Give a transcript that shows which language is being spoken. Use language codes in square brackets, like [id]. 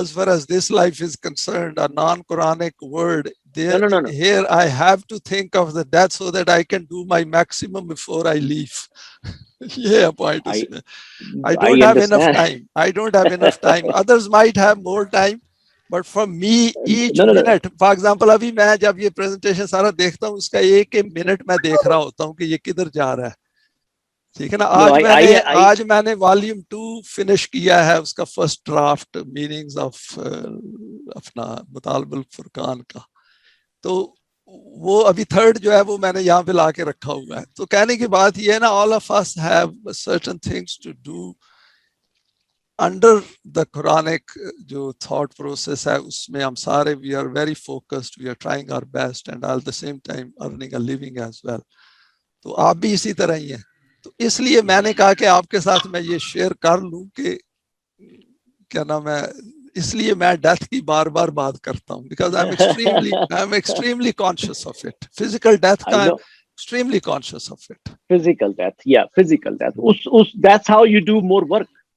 [en] As far as this life is concerned, a non-Quranic word, no. Here I have to think of the death so that I can do my maximum before I leave. Yeah, point. I don't have enough time. I don't have enough time. Others might have more time. But for me, each minute, for example, [hi] अभी मैं जब ये presentation सारा देखता हूँ, उसका एक minute मैं देख रहा होता हूँ कि ये किधर जा रहा है. ठीक है ना. आज मैंने वॉल्यूम 2 फिनिश किया है, उसका फर्स्ट ड्राफ्ट मीनिंग्स ऑफ अपना मुतालबुल फुरकान का. तो वो अभी थर्ड जो है वो मैंने यहाँ पे ला के रखा हुआ है. तो कहने की बात ये है ना, [en] all of us have certain things to do under the Quranic [hi] जो थॉट प्रोसेस है, उसमें हम सारे [en] We are very focused, we are trying our best and at the same time earning a living as well. [hi] तो आप भी इसी तरह ही हैं. तो इसलिए मैंने कहा कि आपके साथ मैं ये शेयर कर लूं कि क्या नाम है, इसलिए मैं डेथ की बार बार बात करता हूं, [en] Because I am extremely conscious of it. [hi] Physical death का [en] extremely conscious of it. Physical death, physical death. That's how you do more work.